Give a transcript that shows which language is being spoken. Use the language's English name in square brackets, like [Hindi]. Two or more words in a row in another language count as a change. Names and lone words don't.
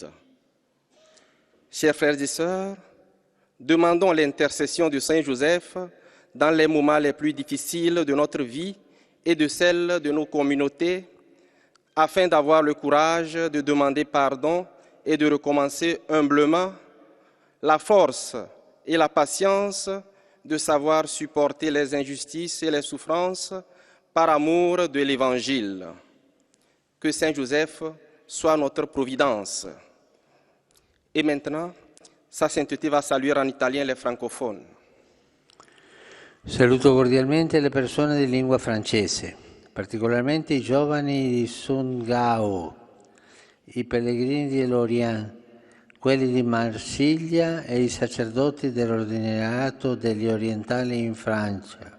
[French] Chers frères et sœurs, demandons l'intercession de Saint Joseph dans les moments les plus difficiles de notre vie et de celle de nos communautés, afin d'avoir le courage de demander pardon et de recommencer humblement, la force et la patience de savoir supporter les injustices et les souffrances par amour de l'Évangile. Que Saint Joseph soit notre providence. Et maintenant, Sa Sainteté va saluer en italien les francophones. [Italian] Saluto cordialmente le persone di lingua francese, particolarmente i giovani di Sundgau, i pellegrini di Lorient, quelli di Marsiglia e i sacerdoti dell'ordinariato degli orientali in Francia.